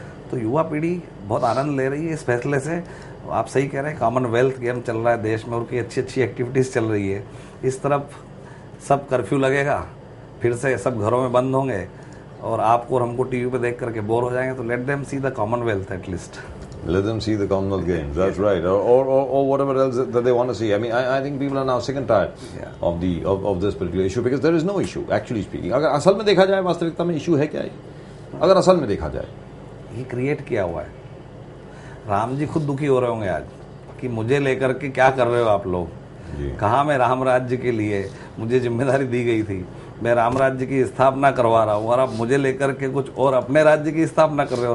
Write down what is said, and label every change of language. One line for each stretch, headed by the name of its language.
Hindi: तो युवा पीढ़ी बहुत आनंद ले रही है इस फैसले से। आप सही कह रहे हैं, कॉमनवेल्थ गेम चल रहा है देश में, और की अच्छी अच्छी एक्टिविटीज़ चल रही है। इस तरफ सब कर्फ्यू लगेगा, फिर से सब घरों में बंद होंगे, और आपको और हमको टीवी पे देख करके बोर हो जाएंगे।
English: तो let them see the Commonwealth at least. Let them see the Commonwealth Games. That's right, or whatever else that they want to see. I mean, I think people are now sick and tired of this particular issue, because there is no issue, actually speaking.
Hindi: अगर असल में देखा जाए, वास्तविकता में issue है क्या है? अगर असल में देखा जाए, ये क्रिएट किया हुआ है। राम जी खुद दुखी हो रहे होंगे आज कि मुझे लेकर के क्या कर रहे हो आप लोग। कहाँ मैं राम राज्य के लिए मुझे जिम्मेदारी दी गई थी, मैं राम राज्य की स्थापना करवा रहा हूँ, और आप मुझे लेकर के कुछ और अपने राज्य की स्थापना कर रहे हो।